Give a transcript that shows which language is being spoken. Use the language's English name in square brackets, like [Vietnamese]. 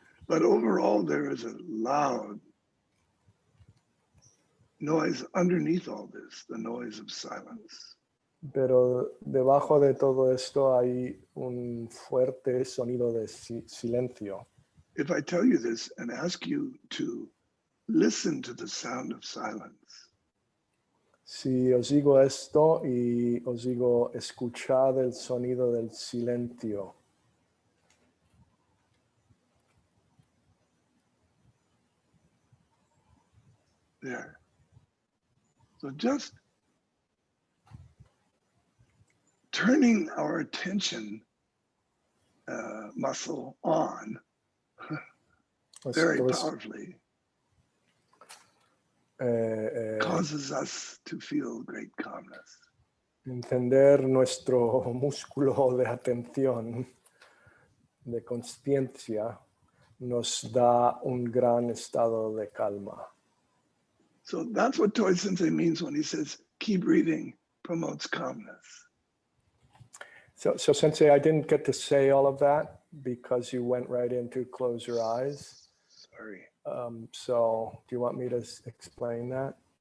[English] But overall, there is a loud noise underneath all this, the noise of silence. [Spanish] Pero debajo de todo esto hay un fuerte sonido de silencio. [English] If I tell you this and ask you to listen to the sound of silence. [Spanish] Si os digo esto y os digo escuchad el sonido del silencio. [English] There. So just turning our attention muscle on very powerfully causes us to feel great calmness. [Spanish] Encender nuestro músculo de atención, de consciencia, nos da un gran estado de calma. [English] So that's what Toi Sensei means when he says, keep breathing promotes calmness. So Sensei, I didn't get to say all of that because you went right into close your eyes. Sorry. So do you want me to explain that?